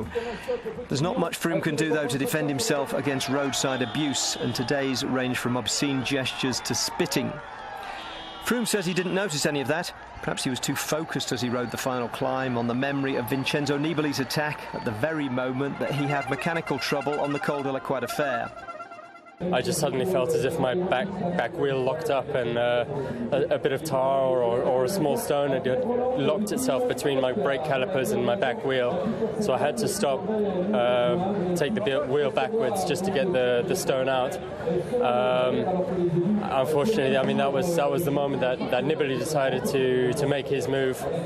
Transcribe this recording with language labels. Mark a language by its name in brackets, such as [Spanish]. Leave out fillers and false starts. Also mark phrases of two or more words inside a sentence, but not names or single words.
[English] There's not much Froome can do, though, to defend himself against roadside abuse, and today's range from obscene gestures to spitting. Froome says he didn't notice any of that. Perhaps he was too focused as he rode the final climb on the memory of Vincenzo Nibali's attack at the very moment that he had mechanical trouble on the Col de la Croix de Fer. I just suddenly felt as if my back wheel locked up, and a bit of tar or a small stone had locked itself between my brake calipers and my back wheel. So I had to stop, take the wheel backwards just to get the stone out. Unfortunately, I mean, that was the moment that Nibali decided to make his move.